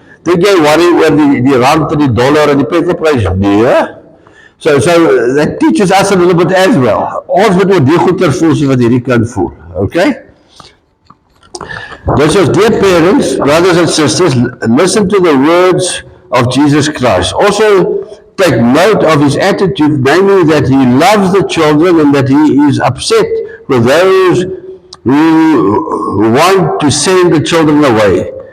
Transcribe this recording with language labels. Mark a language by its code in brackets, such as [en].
[af] Dink jy worry oor die rand en die dollar en die petrolprys? Nee. [en] So that teaches us a little bit as well. [af] Ons moet oor die goeie voel soos wat hierdie kind voel. [en] Okay? So dear parents, brothers and sisters, listen to the words of Jesus Christ. Also take note of his attitude, namely that he loves the children and that he is upset with those who want to send the children away.